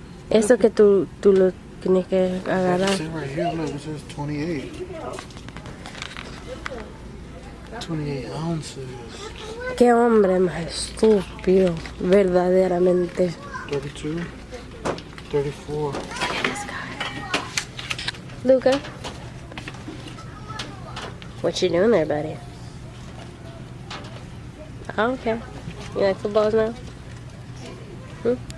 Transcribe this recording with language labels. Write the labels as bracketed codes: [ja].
[es] Eso que tú lo tienes que agarrar. [en] See right here, look, it says 28. 28 ounces. [es] Qué hombre más estúpido, verdaderamente. [en] 32. 34. Look at this guy. Luca, what you doing there, buddy? Oh, okay. You like footballs now? Hmm?